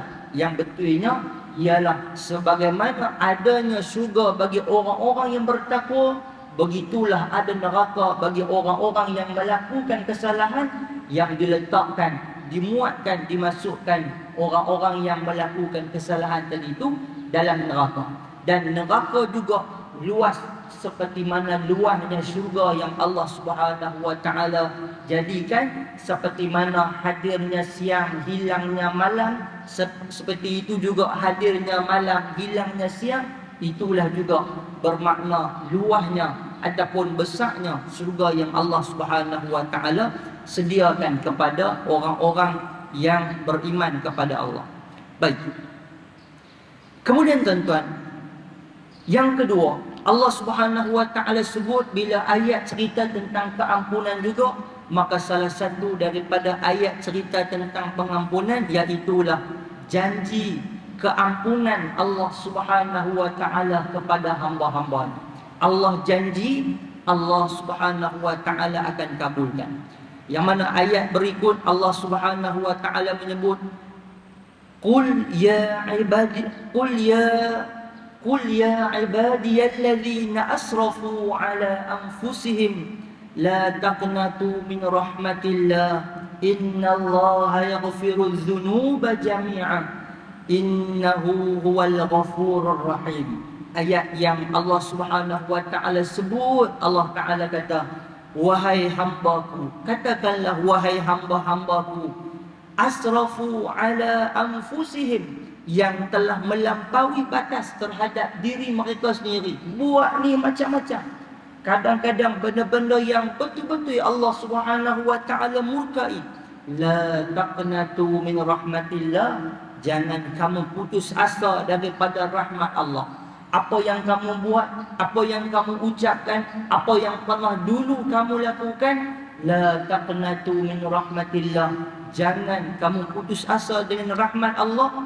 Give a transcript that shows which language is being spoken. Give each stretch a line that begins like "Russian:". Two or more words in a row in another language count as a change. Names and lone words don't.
Malay: Yang betulnya ialah sebagaimana adanya syurga bagi orang-orang yang bertakwa, begitulah ada neraka bagi orang-orang yang melakukan kesalahan, yang diletakkan, dimuatkan, dimasukkan orang-orang yang melakukan kesalahan tadi itu dalam neraka. Dan neraka juga luas seperti mana luasnya syurga yang Allah
Arabic: سبحانه وتعالى
Malay: jadikan, seperti mana hadirnya siang, hilangnya malam, seperti itu juga hadirnya malam, hilangnya siang. Itulah juga bermakna luasnya ataupun besarnya syurga yang Allah
Arabic: سبحانه وتعالى
Malay: sediakan kepada orang-orang yang beriman kepada Allah. Baik. Kemudian tuan-tuan, yang kedua, Allah
Arabic: سبحانه وتعالى
Malay: sebut bila ayat cerita tentang keampunan juga, maka salah satu daripada ayat cerita tentang pengampunan iaitulah janji keampunan Allah
Arabic: سبحانه وتعالى
Malay: kepada hamba-hamba. Allah janji Allah
Arabic: سبحانه وتعالى
Malay: akan kabulkan. Yang mana ayat berikut Allah
Arabic: سبحانه وتعالى
Malay: menyebut,
Arabic: قل يا عبادي الذين أسرفوا على أنفسهم لا تقنطوا من رحمة الله إن الله يغفر الذنوب جميعا إنه هو الغفور الرحيم.
Malay: Ayat yang Allah
Arabic: سبحانه وتعالى
Malay: sebut, Allah taala kata, wahai hambaku, katakanlah wahai hamba-hambaku,
Arabic: أسرفوا على أنفسهم,
Malay: yang telah melampaui batas terhadap diri mereka sendiri, buat ni macam-macam. Kadang-kadang benda-benda yang betul-betul Allah
Arabic: سبحانه وتعالى
Malay: murkai.
Arabic: لا تقنطوا من رحمة الله,
Malay: jangan kamu putus asa daripada rahmat Allah. Apa yang kamu buat, apa yang kamu ucapkan, apa yang pernah dulu kamu lakukan,
Arabic: لا تقنطوا من رحمة الله,
Malay: jangan kamu putus asa dengan rahmat Allah.